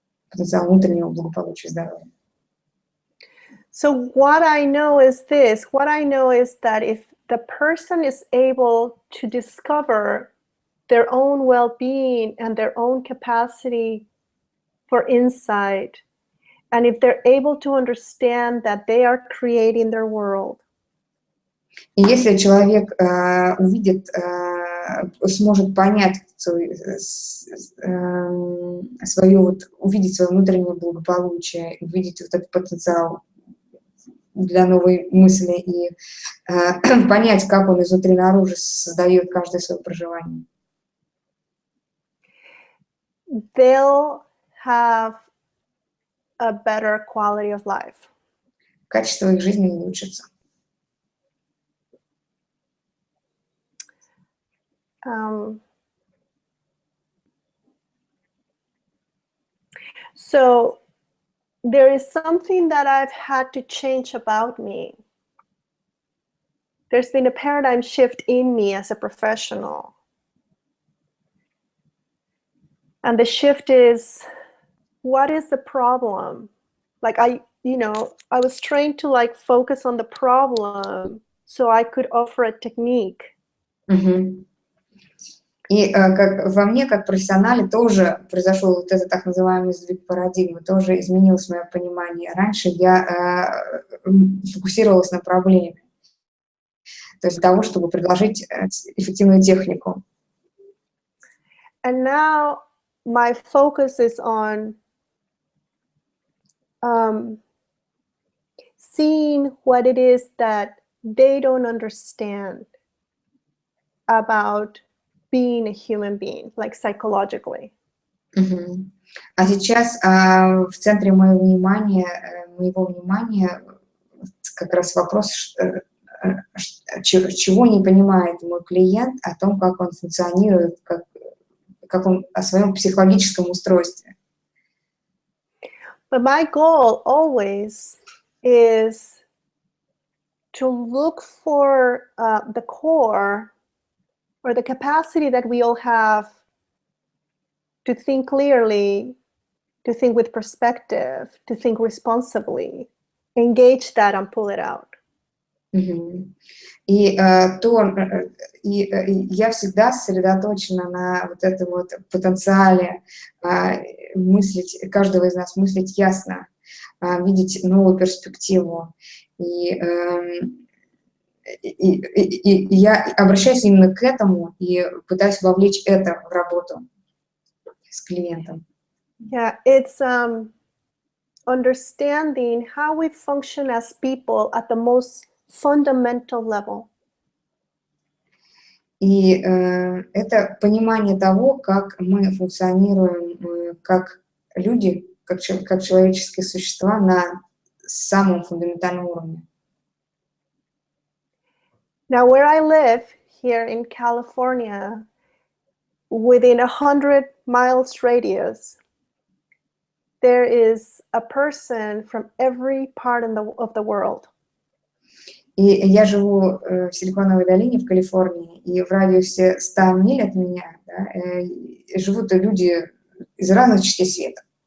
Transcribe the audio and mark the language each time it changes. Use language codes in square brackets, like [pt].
[ru] Потенциал внутреннего благополучия и здоровья. [en] So what I know is this. What I know is that if the person is able to discover their own well-being and their own capacity for insight, and if they're able to understand that they are creating their world. [ru] И если человек увидит, сможет понять увидеть свое внутреннее благополучие, увидеть вот этот потенциал для новой мысли и понять, как он изнутри наружу создает каждое свое проживание. [en] They'll have a better quality of life. [ru] Качество их жизни улучшится. [en] So there is something that I've had to change about me. There's been a paradigm shift in me as a professional. And the shift is, what is the problem? Like I was trained to like focus on the problem so I could offer a technique. Mm-hmm. [ru] И во мне, как профессионале, тоже произошел вот этот так называемый сдвиг парадигмы, тоже изменилось мое понимание. Раньше я фокусировалась на проблеме, то есть для того, чтобы предложить эффективную технику. [en] And now my focus is on seeing what it is that they don't understand about being a human being, like psychologically. [ru] А сейчас в центре моего внимания как раз вопрос, чего не понимает мой клиент о том, как он функционирует, как он о своем психологическом устройстве. [en] But my goal always is to look for the core or the capacity that we all have to think clearly, to think with perspective, to think responsibly, engage that and pull it out. [ru] И я всегда сосредоточена на вот этом вот потенциале мыслить, каждого из нас мыслить ясно, видеть новую перспективу. И я обращаюсь именно к этому и пытаюсь вовлечь это в работу с клиентом. [en] Yeah, it's understanding how we function as people at the most fundamental level. [ru] И это понимание того, как мы функционируем как люди, как человеческие существа на самом фундаментальном уровне. [en] Now, where I live here in California, within 100 miles radius, there is a person from every part of the world. [ru] И я живу в Силиконовой долине в Калифорнии, и в радиусе 100 миль от меня живут люди из разных частей света.